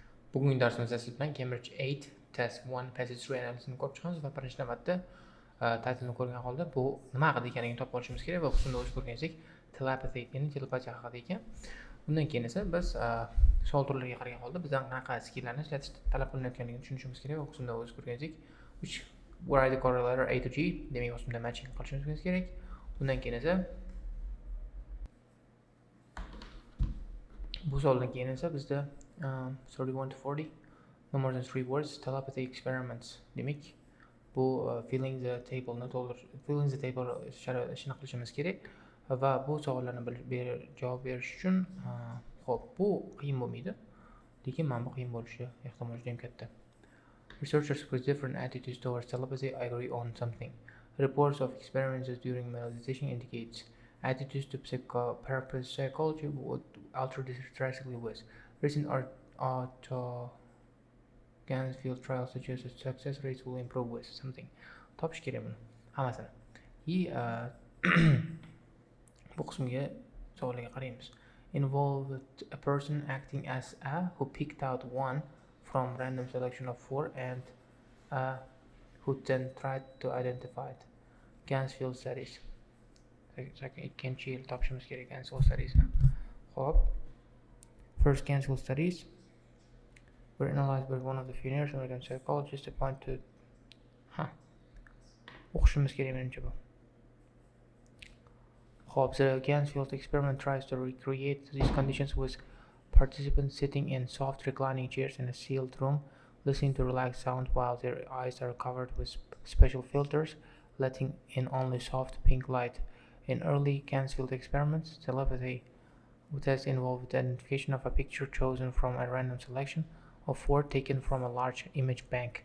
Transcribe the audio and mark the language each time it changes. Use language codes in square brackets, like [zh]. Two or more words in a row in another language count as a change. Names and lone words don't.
[uz] Bugungi darsimizda siz bilan Cambridge 8 Test 1 [en] Passage Through Analysisini [uz] ko'rib chiqamiz va birinchi navbatda titlni ko'rgan holda bu nima haqida ekanligini topib olishimiz kerak va ustunda o'zi ko'rganidek telepathy, ya'ni telepatiya haqida ekan. Undan keyin esa biz savol turlariga qaragan holda bizdan qanaqa skilllarni ishlatish talab qilinayotganligini tushunishimiz kerak va ustunda o'zi ko'rganidek [en] which were the correlator A to G, [uz] demak ustunda matching qilishimiz kerak. Undan keyin esa bu savoldan keyin esa bizda [en] 31 to 40 no more than 3 words telepathy experiments [uz] demak bu [en] filling the table [uz] ishini qilishimiz kerak va bu savollarni javob berish uchun ho'p bu qiyin bo'lmaydi, lekin mana bu qiyin bo'lishi ehtimoli juda ham katta. [en] Researchers with different attitudes towards telepathy agree on something. Reports of experiments during meditation indicates attitudes to parapsychology would alter this drastically worse. Recent field trials suggest that success rates will improve with something. [uz] Topish kerak buni hammasini. Bu qismga savollarga qaraymiz. [en] Involved a person acting as a who picked out one from random selection of 4 and who then tried to identify it. Field studies. [uz] Ikkinchi yil topishimiz kerak Field studies. [en] Hop. First Field studies were analyzed by one of the pioneers American psychologists to point to [uz] o'qishimiz kerak menimcha bu. Hop, [en] the Field experiment tries to recreate these conditions with participants sitting in soft reclining chairs in a sealed room, listening to relaxed sound while their eyes are covered with special filters, letting in only soft pink light. In early Field experiments, telepathy tests involved the identification of a picture chosen from a random selection of 4 taken from a large image bank.